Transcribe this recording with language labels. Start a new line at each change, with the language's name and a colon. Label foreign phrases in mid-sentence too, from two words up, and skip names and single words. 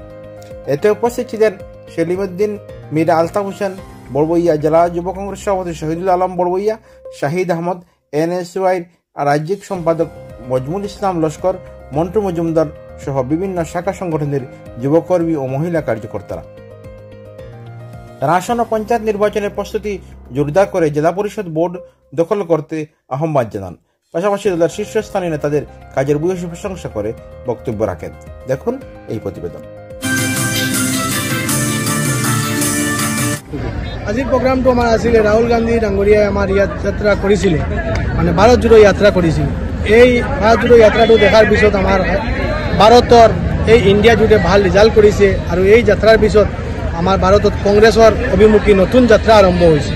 Bangla: এতে উপস্থিত ছিলেন সেলিমউদ্দিন, মীর আলতাফ হোসেন বড়বইয়া, জেলা যুব কংগ্রেস সভাপতি শহীদুল আলম বড়বইয়া, শাহিদ আহমদ, এনএসওয়াই রাজ্যিক সম্পাদক মজমুল ইসলাম লস্কর, মন্টু মজুমদার সহ বিভিন্ন শাখা সংগঠনের যুবকর্মী ও মহিলা কার্যকর্তারা। তারা আসন্ন পঞ্চায়েত নির্বাচনের প্রস্তুতি জোরদার করে জেলা পরিষদ বোর্ড দখল করতে আহ্বান জানান। পাশাপাশি দলের শীর্ষস্থানীয় নেতাদের কাজের ভূয়সী প্রশংসা করে বক্তব্য রাখেন। দেখুন এই প্রতিবেদন।
Assamese: আজিৰ প্ৰগ্ৰামটো আমাৰ আছিলে ৰাহুল গান্ধী ডাঙৰীয়াই আমাৰ ইয়াত যাত্ৰা কৰিছিলে, মানে ভাৰত জোড়ো যাত্ৰা কৰিছিল। এই ভাৰত জোড়ো যাত্ৰাটো দেখাৰ পিছত আমাৰ ভাৰতৰ এই ইণ্ডিয়া জোটে ভাল ৰিজাল্ট কৰিছে আৰু এই যাত্ৰাৰ পিছত আমাৰ ভাৰতত কংগ্ৰেছৰ অভিমুখী নতুন যাত্ৰা আৰম্ভ হৈছে।